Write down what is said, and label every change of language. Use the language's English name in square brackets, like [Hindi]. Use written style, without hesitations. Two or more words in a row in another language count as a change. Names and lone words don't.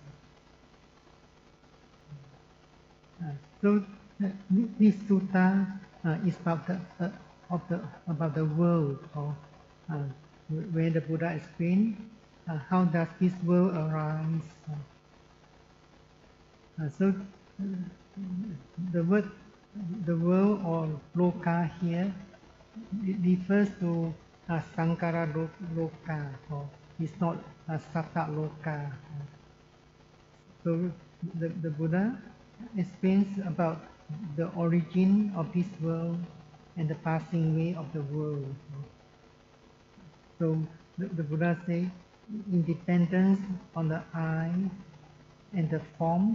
[English] So this sutta is about the world, where the Buddha explained how does this world arise. So the world or loka here refers to [Pali] sankara loka, [English] or it's not [Pali] satta loka. [English] So the Buddha explains about the origin of this world and the passing away of the world. So the Buddha says independence on the eye and the forms.